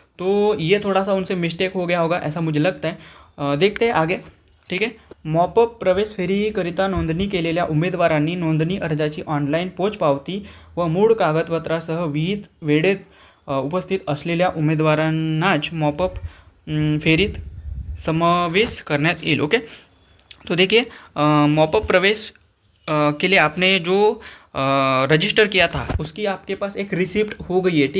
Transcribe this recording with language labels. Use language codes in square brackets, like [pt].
[hi] तो ये थोड़ा सा उनसे मिस्टेक हो गया होगा ऐसा मुझे लगता है. देखते हैं आगे. [mr] ठीक आहे, मॉपअप प्रवेश फेरीकरिता नोंदणी केलेल्या उमेदवारांनी नोंदणी अर्जाची ऑनलाईन पोचपावती व मूळ कागदपत्रासह विहित वेळेत उपस्थित असलेल्या उमेदवारांनाच मॉपअप फेरीत समावेश करण्यात येईल. [hi] ओके, तो देखिए मॉपअप प्रवेश के लिए आपने जो रजिस्टर किया था उसकी आपके पास एक रिसिप्ट हो गई है.